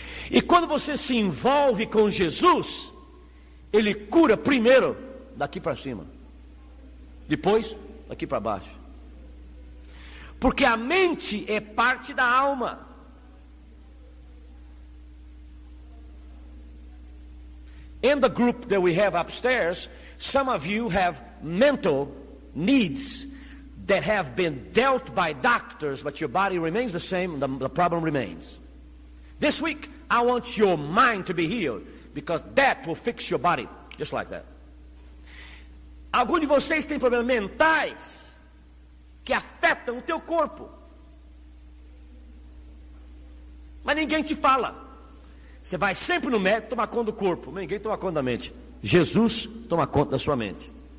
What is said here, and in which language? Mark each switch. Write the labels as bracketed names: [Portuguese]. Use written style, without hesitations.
[Portuguese] E quando você se envolve com Jesus, Ele cura primeiro daqui para cima, depois daqui para baixo. Porque a mente é parte da alma. [English] In the group that we have upstairs, some of you have mental needs that have been dealt by doctors, but your body remains the same, the problem remains. This week, I want your mind to be healed, because that will fix your body, just like that. [Portuguese] Alguns de vocês têm problemas mentais que afetam o teu corpo, mas ninguém te fala. Você vai sempre no médico tomar conta do corpo, ninguém toma conta da mente. Jesus toma conta da sua mente.